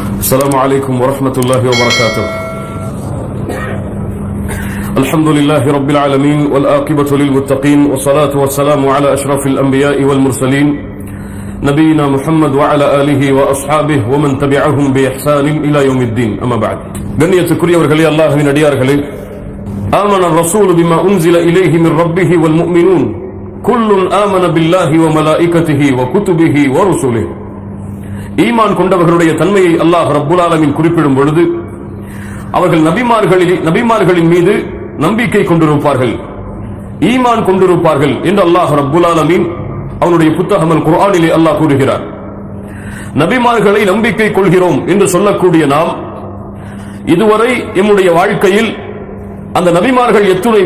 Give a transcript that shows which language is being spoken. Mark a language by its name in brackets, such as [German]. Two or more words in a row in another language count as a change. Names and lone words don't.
[Arabic] السلام عليكم ورحمة الله وبركاته. الحمد لله رب العالمين والآقبة للمتقين والصلاة والسلام على أشرف الأنبياء والمرسلين نبينا محمد وعلى آله وأصحابه ومن تبعهم بإحسان إلى يوم الدين. أما بعد. [Tamil] கண்ணியத்துக்குரியவர்களே, அல்லாஹ்வின் அடியார்களே, [Arabic] آمن الرسول بما أنزل إليه من ربه والمؤمنون كل آمن بالله وملائكته وكتبه ورسله. [Tamil] ஈமான் கொண்டவர்களுடைய தன்மையை [Arabic] الله رب العالمين [Tamil] குறிப்பிடும் பொழுது அவர்கள் நபிமார்களின் மீது நம்பிக்கை கொண்டிருப்பார்கள், ஈமான் கொண்டிருப்பார்கள் என்று [Arabic] الله رب العالمين [Tamil] அவனுடைய புத்தகம் அல் குர்ஆனிலே அல்லாஹ் கூறுகிறார். நபிமார்களை நம்பிக்கை கொள்கிறோம் என்று சொல்லக்கூடிய நாம் இதுவரை எம்முடைய வாழ்க்கையில் அந்த நபிமார்கள் எத்துணை